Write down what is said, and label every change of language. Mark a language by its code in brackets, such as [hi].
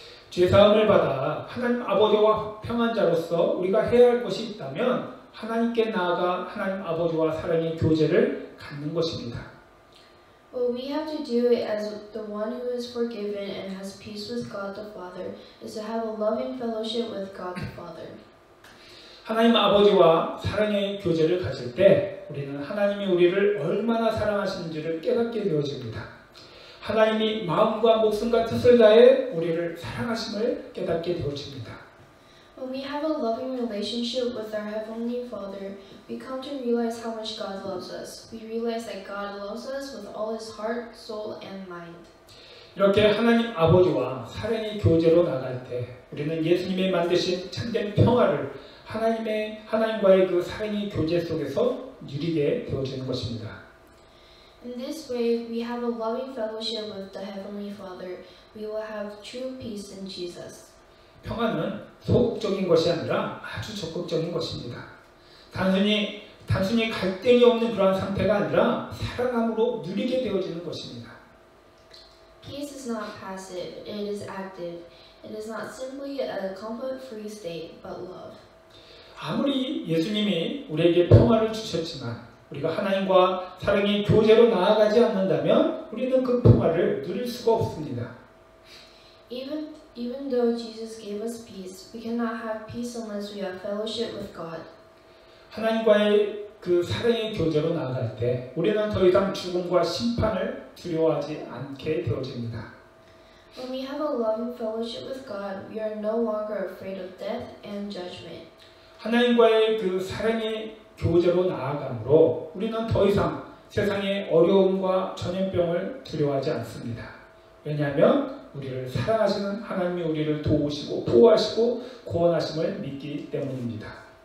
[ko] 죄사함을 받아 하나님 아버지와 화평한 자로서 우리가 해야 할 것이 있다면 하나님께 나아가 하나님 아버지와 사랑의 교제를 갖는 것입니다. [en] What we have to do as the one who is forgiven and has peace with God the Father is to have a loving fellowship with God the Father. [ko] 하나님 아버지와 사랑의 교제를 가질 때 우리는 하나님이 우리를 얼마나 사랑하시는지를 깨닫게 되어집니다. 하나님이 마음과 목숨과 뜻을 다해 우리를 사랑하심을 깨닫게 되어집니다. [en] When we have a loving relationship with our Heavenly Father, we come to realize how much God loves us. We realize that God loves us with all His heart, soul, and mind. [ko] 이렇게 하나님 아버지와 사랑의 교제로 나갈 때 우리는 예수님이 만드신 참된 평화를 하나님과의 그 사랑의 교제 속에서 누리게 되어지는 것입니다. [en] In this way, we have a loving fellowship with the Heavenly Father. We will have true peace in Jesus. [ko] 평화는 소극적인 것이 아니라 아주 적극적인 것입니다. 단순히 갈등이 없는 그러한 상태가 아니라 사랑함으로 누리게 되어지는 것입니다. [en] Peace is not passive, it is active. It is not simply a conflict-free state, but love. [ko] 아무리 예수님이 우리에게 평화를 주셨지만 우리가 하나님과 사랑의 교제로 나아가지 않는다면 우리는 그 평화를 누릴 수가 없습니다. [en] Even though Jesus gave us peace, we cannot have peace unless we have fellowship with God. [ko] 하나님과의 그 사랑의 교제로 나아갈 때 우리는 더 이상 죽음과 심판을 두려워하지 않게 되어집니다. [en] When we have a loving fellowship with God, we are no longer afraid of death and judgment. [ko] 하나님과의 그 사랑의 교제로 나아감으로 우리는 더 이상 세상의 어려움과 전염병을 두려워하지 않습니다. 왜냐하면 우리를 사랑하시는 하나님이 우리를 도우시고 보호하시고 구원하심을 믿기 때문입니다.